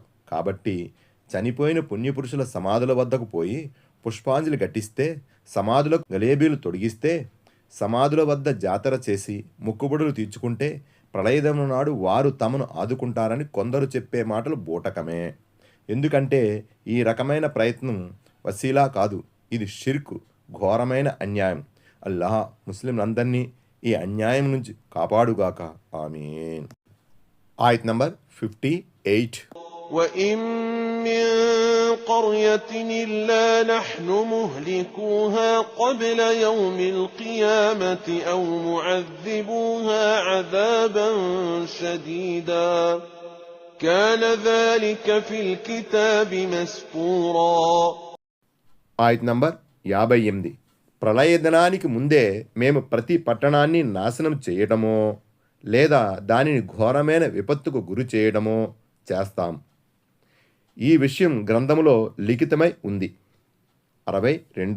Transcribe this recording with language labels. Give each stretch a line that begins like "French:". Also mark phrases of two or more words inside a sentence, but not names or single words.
Telugu: కాబట్టి చనిపోయిన పుణ్యపురుషుల సమాధుల వద్దకు పోయి పుష్పాంజలి ఘటిస్తే, సమాధులకు గలేబీలు తొడిగిస్తే, సమాధుల వద్ద జాతర చేసి మొక్కుబడులు తీర్చుకుంటే ప్రళయదము నాడు వారు తమను ఆదుకుంటారని కొందరు చెప్పే మాటలు బూటకమే. ఎందుకంటే ఈ రకమైన ప్రయత్నం వసీలా కాదు, ఇది షిర్కు, ఘోరమైన అన్యాయం. అల్లాహ్ ముస్లింలందరినీ ఈ అన్యాయం నుంచి కాపాడుగాక. ఆమీన్. ఆయత్ నంబర్ 58.
Arabic: وَإِن مِّن قَرْيَةٍ إِلَّا نَحْنُ مُهْلِكُوهَا قَبْلَ يَوْمِ الْقِيَامَةِ أَوْ مُعَذِّبُوهَا عَذَابًا شَدِيدًا كَانَ ذَلِكَ فِي الْكِتَابِ مَسْطُورًا.
Telugu: ఆయత్ నంబర్ 58. ప్రళయ దినానికి ముందే మేము ప్రతి పట్టణాన్ని నాశనం చేయడమో లేదా దానిని ఘోరమైన విపత్తుకు గురి చేయడమో చేస్తాం. ఈ విషయం గ్రంథములో లిఖితమై ఉంది. 62.